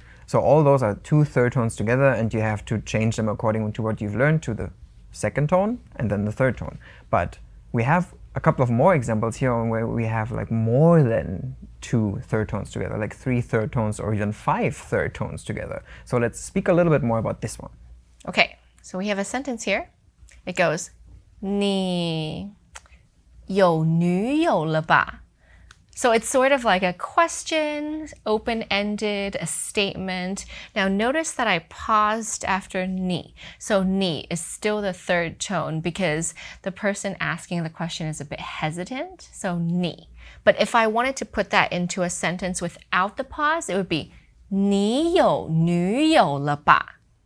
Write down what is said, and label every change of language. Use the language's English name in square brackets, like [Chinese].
[English] So all those are two third tones together, and you have to change them according to what you've learned to the second tone and then the third tone. But we have a couple of more examples here where we have like more than two third tones together, like 3 third tones or even 5 third tones together. So let's speak a little bit more about this one. Okay, so we have a sentence here. [Chinese] It goes, 你有女友了吧? [English] So it's sort of like a question, open-ended, a statement. Now notice that I paused after 你. So 你 is still the third tone because the person asking the question is a bit hesitant. So 你. But if I wanted to put that into a sentence without the pause, it would be [Chinese] 你有女友了吧?